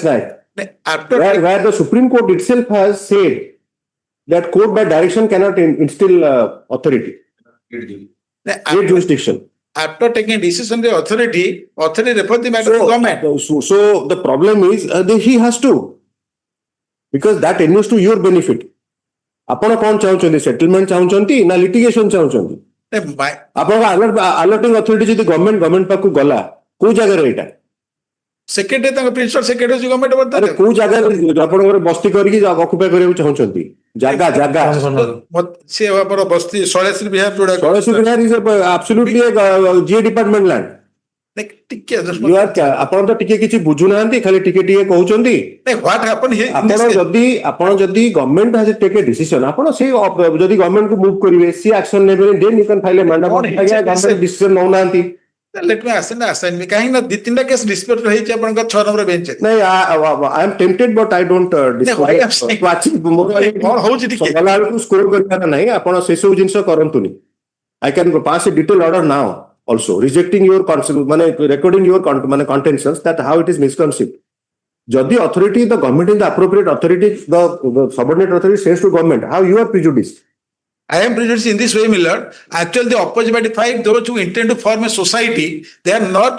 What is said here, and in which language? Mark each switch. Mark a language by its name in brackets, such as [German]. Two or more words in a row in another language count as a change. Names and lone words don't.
[English] Naik, where the Supreme Court itself has said that court by direction cannot instill authority, jurisdiction. After taking decision, the authority refer the matter to government. So the problem is he has to. because that endures to your benefit. [Odia] ଆପଣ କଣ ଚାହୁଁଛନ୍ତି ସେଟଲମେଣ୍ଟ ଚାହୁଁଛନ୍ତି ନା litigation ଚାହୁଁଛନ୍ତି? ଆପଣଙ୍କ [English] alerting authority [Odia] ଯଦି ଗଭର୍ଣ୍ଣମେଣ୍ଟ ପାଖକୁ ଗଲା କୋଉ ଜାଗାରେ ଏଇଟା? ସେକ୍ରେଟାରୀ ତାଙ୍କ [English] principal secretary [Odia] ହଉଛି ଗଭର୍ଣ୍ଣମେଣ୍ଟ ଆରେ ବର୍ତ୍ତମାନ କୋଉ ଜାଗାରେ ଆପଣଙ୍କର ବସ୍ତି କରିକି ଅକୁପାଇ କରିବାକୁ ଚାହୁଁଛନ୍ତି? ଜାଗା ସେ ଆମର ବସ୍ତି ଶୈଳେଶ୍ରୀ ବିହାର ଯୋଉଟା [English] ଷୋଳଶୀ ବିହାର is absolutely a GA department land. [Odia] ଟିକେ ଆପଣ ତ ଟିକେ କିଛି ବୁଝୁନାହାନ୍ତି ଖାଲି ଟିକେ କହୁଛନ୍ତି. [English] what happened here in this case? [Odia] ଆପଣ ଯଦି [English] government has to take a decision [Odia] ଆପଣ ସେଇ ଯଦି ଗଭର୍ଣ୍ଣମେଣ୍ଟ କୁ ମୁଭ କରିବେ ସି ଆକ୍ସନ ନେବେ [English] then you can file a mandate. [Odia] ଗଭର୍ଣ୍ଣମେଣ୍ଟ ଡିସିଜନ ନଉନାହାନ୍ତି. [English] Let me assign me [Odia] କାହିଁକି ନା 2-3ଟା କେସ୍ ଡିସ୍ପ୍ୟୁଟ ହେଇଛି ଆପଣଙ୍କ 6 ନମ୍ବର ବେଞ୍ଚ ରେ [English] ନାଇଁ I am tempted but I don't [Odia] କଣ ହଉଛି ଟିକେ ଗଲାବେଳକୁ ସ୍କୋର କରିବାର ନାହିଁ ଆପଣ ସେସବୁ ଜିନିଷ କରନ୍ତୁନି. [English] I can pass a detailed order now also rejecting your ମାନେ recording your ମାନେ contentions that how it is misconceived. ଯଦି authority the government is the appropriate authority the subordinate authority says to government how you are prejudiced. I am prejudiced in this way, my lord. Actually, the opposite by 5, those who intend to form a society, they are not.